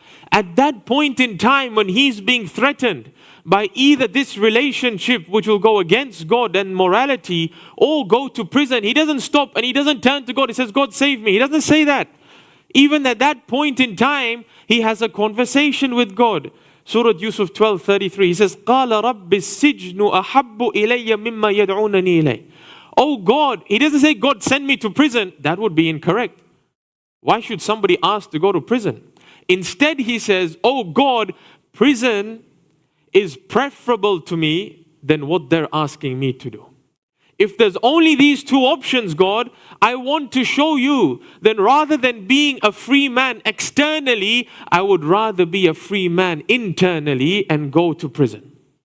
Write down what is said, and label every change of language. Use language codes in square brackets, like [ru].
[en] At that point in time when he's being threatened by either this relationship which will go against God and morality or go to prison, he doesn't stop and he doesn't turn to God. He says, God save me. He doesn't say that. Even at that point in time, he has a conversation with God. Surah Yusuf 12:33, he says, [ar] قَالَ رَبِّ السِّجْنُ أَحَبُّ إِلَيَّ مِمَّا يَدْعُونَنِي إِلَيْهِ. [en] Oh God, he doesn't say, God send me to prison. That would be incorrect. Why should somebody ask to go to prison? Instead, he says, oh God, prison is preferable to me than what they're asking me to do. If there's only these two options, God, I want to show you that rather than being a free man externally, I would rather be a free man internally and go to prison.